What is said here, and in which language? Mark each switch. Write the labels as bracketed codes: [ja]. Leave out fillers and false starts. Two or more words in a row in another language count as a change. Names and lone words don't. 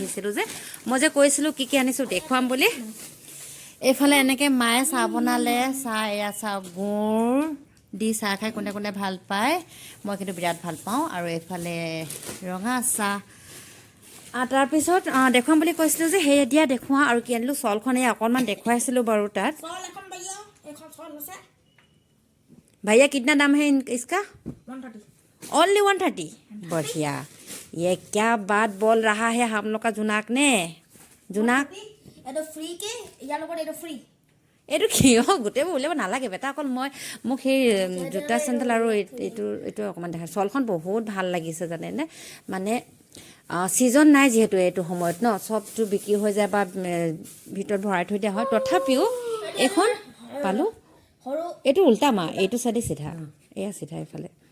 [as] আহিছিলোঁ যে মই যে কৈছিলোঁ কি কি আনিছোঁ দেখুৱাম বুলি এইফালে এনেকৈ মায়ে চাহ বনালে চাহ এয়া চাহ গুড় দি চাহ খাই কোনে কোনে ভাল পায় মই কিন্তু বিৰাট ভাল পাওঁ আৰু এইফালে ৰঙা চাহ তাৰপিছত দেখুৱাম বুলি কৈছিলোঁ যে সেই এতিয়া দেখুৱাওঁ আৰু কি আনিলোঁ চলখন এই অকণমান দেখুৱাইছিলোঁ বাৰু তাত [hi] भैया कितना दाम है इसका 130 ओनली 130 बढ़िया ये क्या बात बोल रहा है हम लोग का जुनाक ने जुनाक [as] এইটো ফ্ৰী কে ইয়াৰ লগত এইটো ফ্ৰী এইটো কিয় গোটেইবোৰ উলিয়াব নালাগে বেটা অকল মই মোক সেই জোতা চেণ্ডেল আৰু এইটো অকণমান দেখা চলখন বহুত ভাল লাগিছে জানেনে মানে ছিজন নাই যিহেতু এইটো সময়ত ন চবটো বিক্ৰী হৈ যায় বা ভিতৰত ভৰাই থৈ দিয়া হয় তথাপিও এখন পালোঁ এইটো উল্টা মা এইটো চাইডে চিধা এয়া চিধা এইফালে